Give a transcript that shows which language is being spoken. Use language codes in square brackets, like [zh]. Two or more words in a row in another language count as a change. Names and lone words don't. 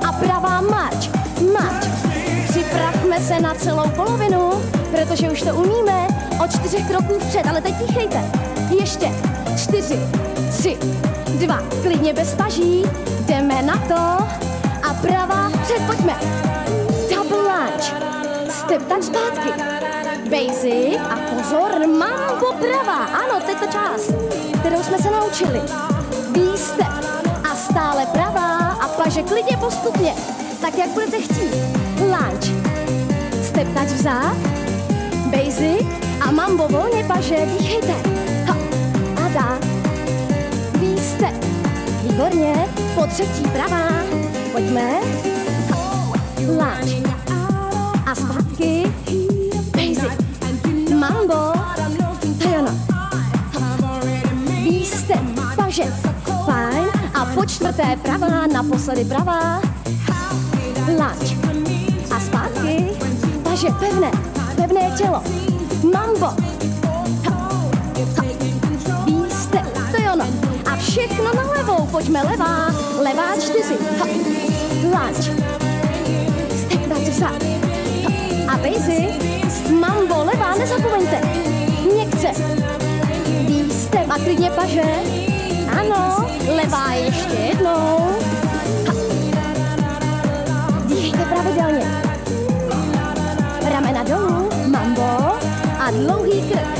[cs] A pravá marč. Marč. Připravme se na celou polovinu, protože už to umíme. Od 4 kroků vpřed, ale teď dýchejte. Ještě 4, 3, 2, klidně bez paží. Jdeme na to. A pravá vpřed, pojďme. [en] Double lunge. Step touch zpátky. [cs] Basic a pozor, mambo pravá. Ano, teď to část, kterou jsme se naučili. Výstep a stále pravá a paže klidně postupně. Tak jak budete chtít. [en] Lunge. Step touch vzad. [cs] Basic a mambo volně paže, dýchejte. Ha. A dá. Výstep. Výborně. Po třetí pravá. Pojďme. Ha. Lunge. A zpátky. Basic. Mambo. To je ono. Ha. Výstep. Paže. Fajn. A po čtvrté pravá, naposledy pravá. Lunge. A zpátky. Paže pevné. Pevné tělo. Mambo. Ha. Ha. Výstep. To je ono. A všechno na levou. Pojďme levá. Levá 4. Ha. Lunge. [en] Step touch vzad. Ha. [cs] A basic. Mambo, levá, nezapomeňte. Měkce. Výstep a klidně paže. Ano, levá ještě jednou. Dýchejte pravidelně. Ramena dolů, mambo a dlouhý krk.